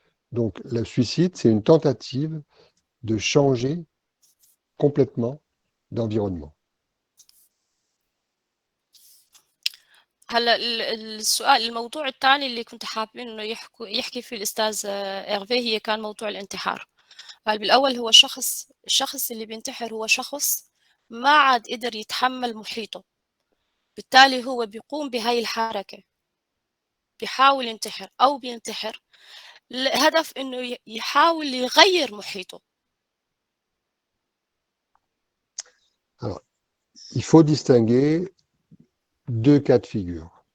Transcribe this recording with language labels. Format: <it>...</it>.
<fr>Donc, le suicide, c'est une tentative de changer complètement d'environnement.</fr> <ar>هلا السؤال الموضوع الثاني اللي كنت حابين انه يحكي فيه الاستاذ ايرفي هي كان موضوع الانتحار. بالاول هو الشخص اللي بينتحر هو شخص ما عاد قدر يتحمل محيطه، بالتالي هو بيقوم بهاي الحركه، بيحاول ينتحر او بينتحر الهدف انه يحاول يغير محيطه.</ar> <fr>Alors, il faut distinguer deux cas de figure.</fr>